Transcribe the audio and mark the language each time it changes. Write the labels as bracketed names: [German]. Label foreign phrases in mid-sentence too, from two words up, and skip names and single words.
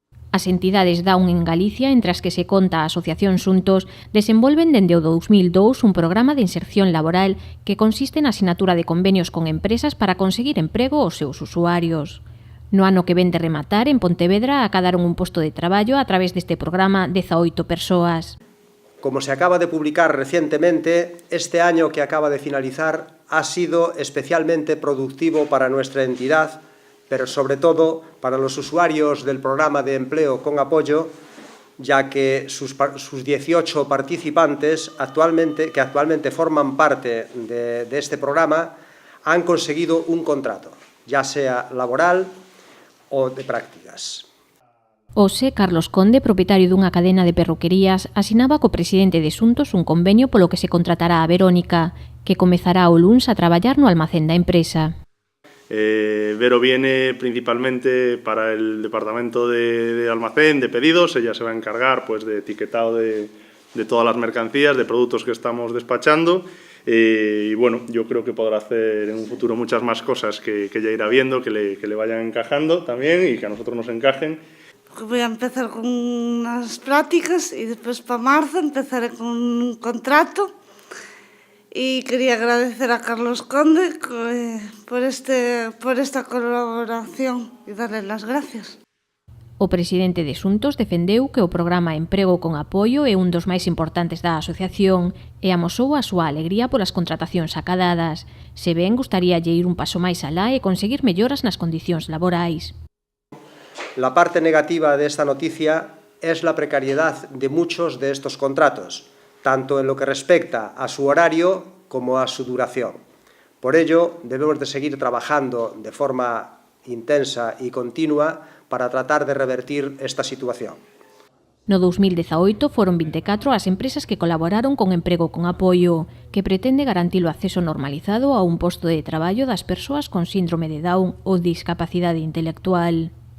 [Galician] As entidades Down en Galicia, entre as que se conta a Asociación Xuntos, desenvolven dende o 2002 un programa de inserción laboral que consiste na asinatura de convenios con empresas para conseguir emprego aos seus usuarios. No ano que ven de rematar, en Pontevedra acadaron un posto de traballo a través deste programa 18 persoas. [Spanish] Como se acaba de publicar recientemente, este año que acaba de finalizar ha sido especialmente productivo para nuestra entidad, pero sobre todo para los usuarios del programa de empleo con apoyo, ya que sus 18 participantes que actualmente forman parte de este programa han conseguido un contrato, ya sea laboral o de prácticas. [Galician] Hoxe, Carlos Conde, propietario dunha cadena de perruquerías, asinaba co presidente de Xuntos un convenio polo que se contratará a Verónica, que comezará o luns a traballar no almacén da empresa. [Spanish] Vero viene principalmente para el departamento de almacén, de pedidos. Ella se va a encargar pues, de etiquetado de todas las mercancías, de productos que estamos despachando. Y bueno, yo creo que podrá hacer en un futuro muchas más cosas que ella irá viendo, que le vayan encajando también y que a nosotros nos encajen. Voy a empezar con unas prácticas y después para marzo empezaré con un contrato. Y quería agradecer a Carlos Conde por esta colaboración e darle las gracias. [Galician] O presidente de Xuntos defendeu que o programa Emprego con Apoio é un dos máis importantes da asociación e amosou a súa alegría polas contratacións acadadas. Se ben, gustaríalle ir un paso máis alá e conseguir melloras nas condicións laborais. [Spanish] La parte negativa de esta noticia es la precariedad de muchos de estos contratos, tanto en lo que respecta a su horario como a su duración. Por ello, debemos de seguir trabajando de forma intensa y continua para tratar de revertir esta situación. [Galician] No 2018 foron 24 as empresas que colaboraron con Emprego con Apoio, que pretende garantir o acceso normalizado a un posto de traballo das persoas con síndrome de Down ou discapacidade intelectual.